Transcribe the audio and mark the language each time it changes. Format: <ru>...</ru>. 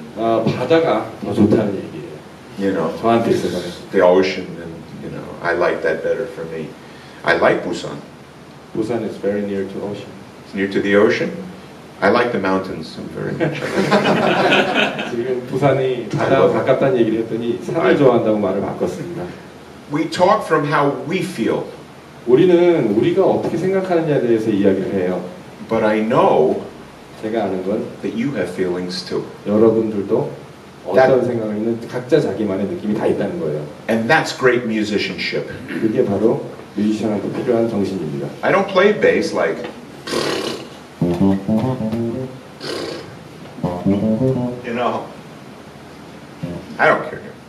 <ko>바다가 더 좋다는 얘기예요.</ko> <en>you know,</en> <ko>저한테 있어서는.</ko> <en>the ocean, and you know, I like that better for me. I like Busan. Busan is very near to ocean. It's near to the ocean. I like the mountains very much.</en> <ko>지금 부산이 바다와 가깝다는 얘기를 했더니 산을 좋아한다고 말을 바꿨습니다.</ko> <en>We talk from how we feel,</en> <ko>우리는 우리가 어떻게 생각하느냐에 대해서 이야기를 해요.</ko> <en>but I know</en> <ko>제가 아는 건</ko> <en>that you have feelings too.</en> <ko>여러분들도 어떤 생각을 있는 각자 자기만의 느낌이 다 있다는 거예요.</ko> <en>And that's great musicianship.</en> <ko>그게 바로 뮤지션한테 필요한 정신입니다.</ko> <en>I don't play bass like, you know, I don't care.</en>